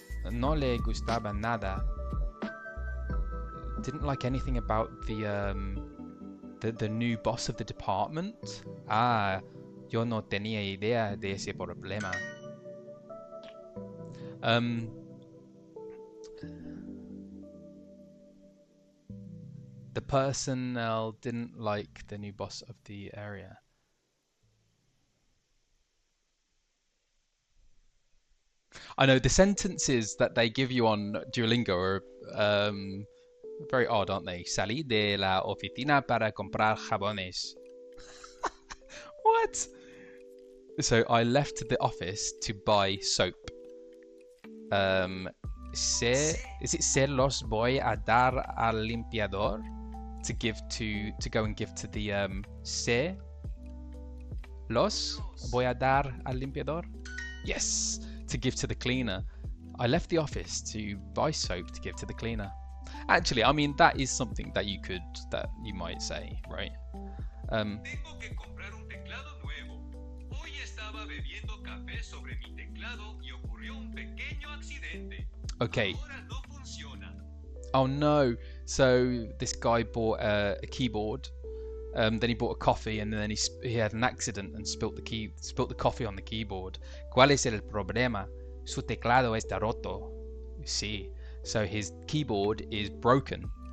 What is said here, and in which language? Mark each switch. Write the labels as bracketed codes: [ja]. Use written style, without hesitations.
[es] No le gustaba nada. [en] Didn't like anything about the new boss of the department. [es] Ah, yo no tenía idea de ese problema. [en] The personnel didn't like the new boss of the area. I know the sentences that they give you on Duolingo are very odd, aren't they? [es] Salí de la oficina para comprar jabones. [en] What? So I left the office to buy soap. [es] Se los voy a dar al limpiador. [en] To go and give to the [es] se los voy a dar al limpiador. [en] Yes, to give to the cleaner. I left the office to buy soap to give to the cleaner. Actually, I mean that is something that you might say, right? [es] Tengo que comprar un teclado nuevo. Hoy estaba bebiendo café sobre mi teclado y ocurrió un pequeño accidente. [en] Okay. [es] Ahora no funciona. [en] Oh no. So this guy bought a keyboard, then he bought a coffee, and then he had an accident and spilt the coffee on the keyboard. [es] ¿Cuál es el problema? Su teclado está roto. Sí. [en] So his keyboard is broken.